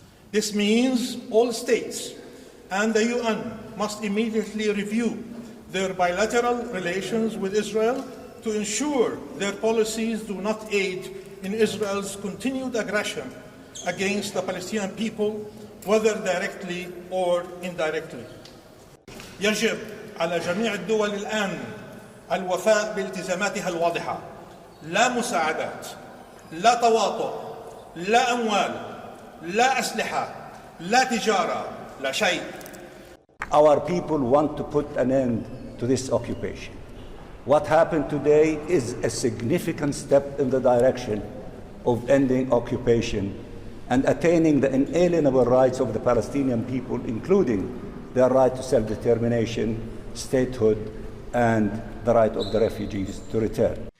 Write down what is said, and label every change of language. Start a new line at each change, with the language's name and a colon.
English: This means all states and the UN must immediately review their bilateral relations with Israel to ensure their policies do not aid in Israel's continued aggression against the Palestinian people whether directly or indirectly.
Arabic: يجب على جميع الدول الآن الوفاء بالتزاماتها الواضحة، لا مساعدات، لا تواطؤ، لا أموال، لا أسلحة، لا تجارة، لا شيء.
English: Our people want to put an end to this occupation. What happened today is a significant step in the direction of ending occupation and attaining the inalienable rights of the Palestinian people, including their right to self-determination, statehood, and the right of the refugees to return.